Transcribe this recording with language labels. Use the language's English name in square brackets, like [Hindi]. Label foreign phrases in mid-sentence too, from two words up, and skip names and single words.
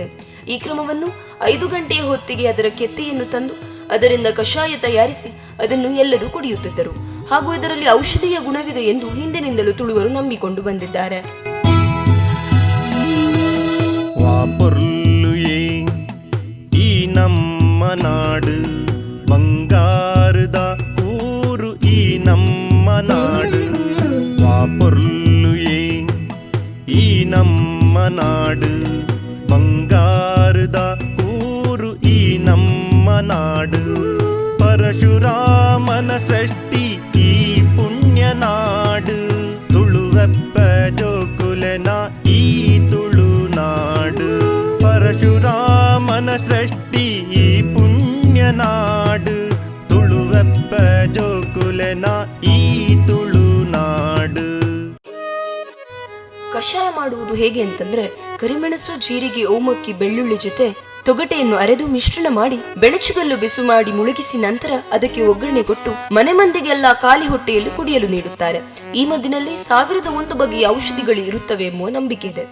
[Kannada] ಈ ಕ್ರಮವನ್ನು 5 ಗಂಟೆಯ ಹೊತ್ತಿಗೆ ಅದರ ಕೆತ್ತೆಯನ್ನು ತಂದು ಅದರಿಂದ ಕಷಾಯ ತಯಾರಿಸಿ ಅದನ್ನು ಎಲ್ಲರೂ ಕುಡಿಯುತ್ತಿದ್ದರು. ಹಾಗೂ ಇದರಲ್ಲಿ ಔಷಧೀಯ ಗುಣವಿದೆ ಎಂದು ಹಿಂದಿನಿಂದಲೂ ತುಳುವರು ನಂಬಿಕೊಂಡು ಬಂದಿದ್ದಾರೆ. ಈ ನಮ್ಮ ನಾಡು ಬಂಗಾರದ ಊರು, ಈ ನಮ್ಮ ನಾಡು ವಾಪೊರ್ಲು ಈ ನಮ್ಮ ನಾಡು ಬಂಗಾರದ ಊರು, ಈ ನಮ್ಮ ನಾಡು ಪರಶುರಾಮನ ಸೃಷ್ಟಿ ಈ ಪುಣ್ಯ ನಾಡು, [Tulu] ತುಳುವೆಪ್ಪ ಜೋಕುಲೆನ ಈ ತುಳುನಾಡು. [Kannada] ಪರಶುರಾಮನ ಸೃಷ್ಟಿ ಈ ಪುಣ್ಯ ನಾಡು, [Tulu] ತುಳುವೆಪ್ಪ ಜೋಕುಲೆನ ಈ ತುಳುನಾಡು. [Kannada] ಕಷಾಯ ಮಾಡುವುದು ಹೇಗೆ ಅಂತಂದ್ರೆ, ಕರಿಮೆಣಸು, ಜೀರಿಗೆ, ಓಮಕ್ಕಿ, ಬೆಳ್ಳುಳ್ಳಿ ಜೊತೆ ತೊಗಟೆಯನ್ನು ಅರೆದು ಮಿಶ್ರಣ ಮಾಡಿ ಬೆಣಚುಗಲ್ಲು ಬಿಸು ಮಾಡಿ ಮುಳುಗಿಸಿ ನಂತರ ಅದಕ್ಕೆ ಒಗ್ಗರಣೆ ಕೊಟ್ಟು ಮನೆ ಮಂದಿಗೆಲ್ಲ ಖಾಲಿ ಹೊಟ್ಟೆಯಲ್ಲಿ ಕುಡಿಯಲು ನೀಡುತ್ತಾರೆ. ಈ ಮದ್ದಿನಲ್ಲಿ 1001 ಬಗೆಯ ಔಷಧಿಗಳು ಇರುತ್ತವೆ ಎಂಬ ನಂಬಿಕೆ ಇದೆ.